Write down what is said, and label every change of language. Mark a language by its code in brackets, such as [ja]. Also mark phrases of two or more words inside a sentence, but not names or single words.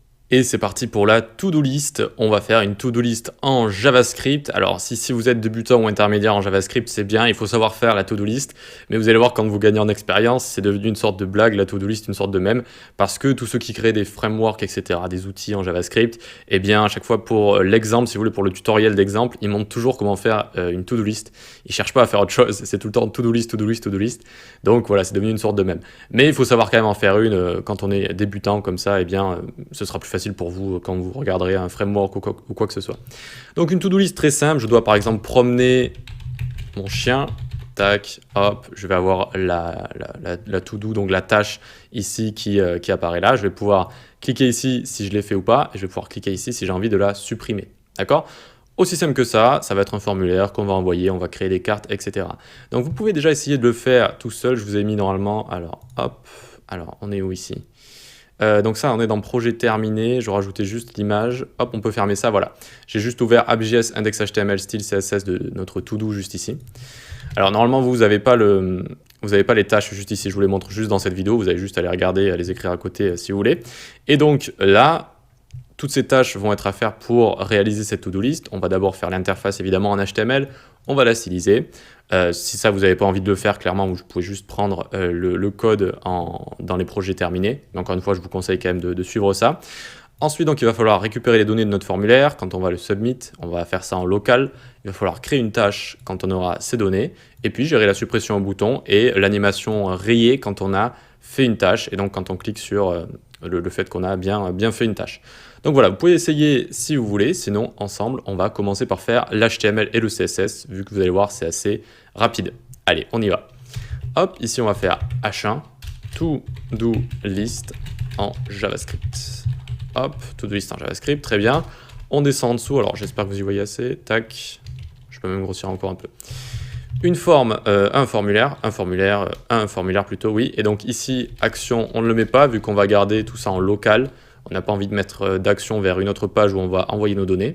[fr] Et c'est parti pour la [en] to-do list. [fr] On va faire une [en] to-do list [fr] en JavaScript. Alors si vous êtes débutant ou intermédiaire en JavaScript, c'est bien, il faut savoir faire la [en] to-do list. [fr] Mais vous allez voir, quand vous gagnez en expérience, c'est devenu une sorte de blague, la [en] to-do list, [fr] une sorte de mème. Parce que tous ceux qui créent des frameworks, etc., des outils en JavaScript, eh bien à chaque fois pour l'exemple, si vous voulez, pour le tutoriel d'exemple, ils montrent toujours comment faire une [en] to-do list. [fr] Ils ne cherchent pas à faire autre chose, c'est tout le temps [en] to-do list, to-do list, to-do list. [fr] Donc voilà, c'est devenu une sorte de mème. Mais il faut savoir quand même en faire une quand on est débutant comme ça, eh bien ce sera plus facile pour vous quand vous regarderez un framework ou quoi que ce soit. Donc une [en] to-do list [fr] très simple, je dois par exemple promener mon chien, tac, hop, je vais avoir la to-do, donc la tâche ici qui apparaît là, je vais pouvoir cliquer ici si je l'ai fait ou pas, et je vais pouvoir cliquer ici si j'ai envie de la supprimer, d'accord ? Aussi simple que ça va être un formulaire qu'on va envoyer, on va créer des cartes, etc. Donc vous pouvez déjà essayer de le faire tout seul, je vous ai mis normalement, alors hop, alors on est où ici ? Donc ça, on est dans projet terminé, je rajoutais juste l'image, hop, on peut fermer ça, voilà. J'ai juste ouvert app.js, index.html, style CSS de notre to-do juste ici. Alors normalement, vous n'avez pas les tâches juste ici, je vous les montre juste dans cette vidéo, vous avez juste à les regarder, à les écrire à côté si vous voulez. Et donc là, toutes ces tâches vont être à faire pour réaliser cette [en] to-do list. [fr] On va d'abord faire l'interface évidemment en HTML, on va la styliser. Si ça, vous n'avez pas envie de le faire, clairement, vous pouvez juste prendre le code dans les projets terminés. Mais encore une fois, je vous conseille quand même de suivre ça. Ensuite, donc, il va falloir récupérer les données de notre formulaire. Quand on va le submit, on va faire ça en local. Il va falloir créer une tâche quand on aura ces données. Et puis, gérer la suppression au bouton et l'animation rayée quand on a fait une tâche. Et donc, quand on clique sur le fait qu'on a bien fait une tâche. Donc voilà, vous pouvez essayer si vous voulez, sinon ensemble, on va commencer par faire l'HTML et le CSS, vu que vous allez voir, c'est assez rapide. Allez, on y va. Hop, ici on va faire H1, [en] to-do list [fr] en JavaScript. Hop, [en] to-do list [fr] en JavaScript, très bien. On descend en dessous, alors j'espère que vous y voyez assez, tac, je peux même grossir encore un peu. Une forme, un formulaire plutôt, oui. Et donc ici, action, on ne le met pas, vu qu'on va garder tout ça en local. On n'a pas envie de mettre d'action vers une autre page où on va envoyer nos données.